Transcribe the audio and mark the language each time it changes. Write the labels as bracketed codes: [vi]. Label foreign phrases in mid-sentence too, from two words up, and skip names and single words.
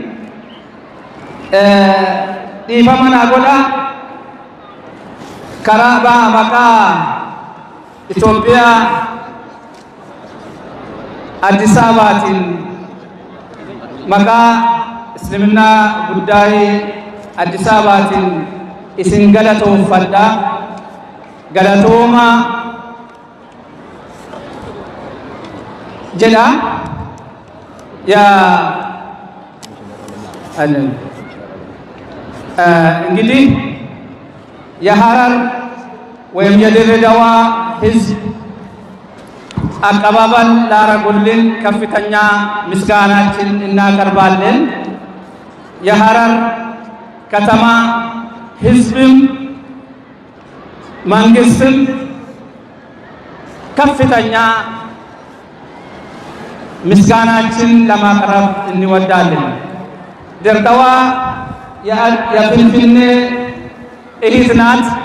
[om] dhiifama naa godha karaa maqaa Itoophiyaa Addis Ababaatiin maqaa Islaamummaa guddaa Addis Ababaatiin isin galatoomfadha galatooma [am] jedha እንግዲህ የሐረር ወይም የድሬዳዋ ሕዝብ አቀባበል ላረጉልን ከፍተኛ ምስጋናችን እናቀርባለን። የሐረር ከተማ ሕዝብም መንግስትም ከፍተኛ ምስጋናችን ለማቅረብ እንወዳለን። ድሬዳዋ የፍንፍኔ እህት ናት።